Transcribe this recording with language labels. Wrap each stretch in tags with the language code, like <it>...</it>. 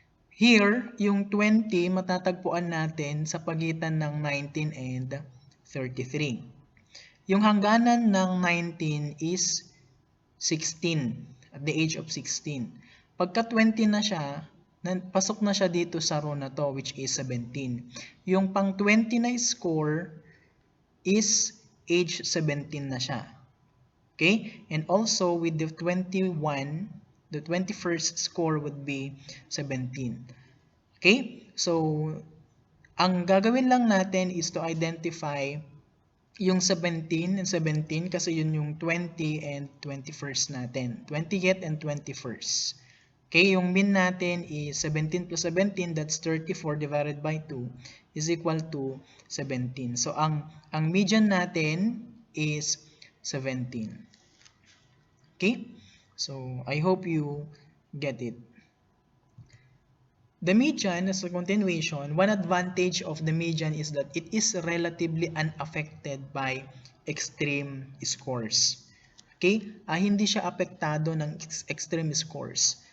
<en>Here,</en> <tl>yung 20 matatagpuan natin sa pagitan ng 19 and 33. Yung hangganan ng 19 is 16,</tl> <en>at the age of 16.</en> <tl>Pagka 20 na siya, pasok na siya dito sa row na to,</tl> <en>which is 17.</en> <tl>Yung pang 20 na score is age 17 na siya.</tl> <en>Okay? And also with the 21, the 21st score would be 17.</en> <tl>Okay? So, ang gagawin lang natin</tl> <en>is to identify</en> <tl>yung 17 and 17 kasi yun yung 20 and 21st natin.</tl> <en>20th and 21st. Okay,</en> <tl>yung min natin</tl> <en>is 17 plus 17, that's 34 divided by 2 is equal to 17.</en> <tl>So, ang median natin is 17. Okay?</tl> <en>So, I hope you get it. The median, as a continuation, one advantage of the median is that it is relatively unaffected by extreme scores. Okay?</en> <tl>Hindi siya apektado ng extreme scores.</tl>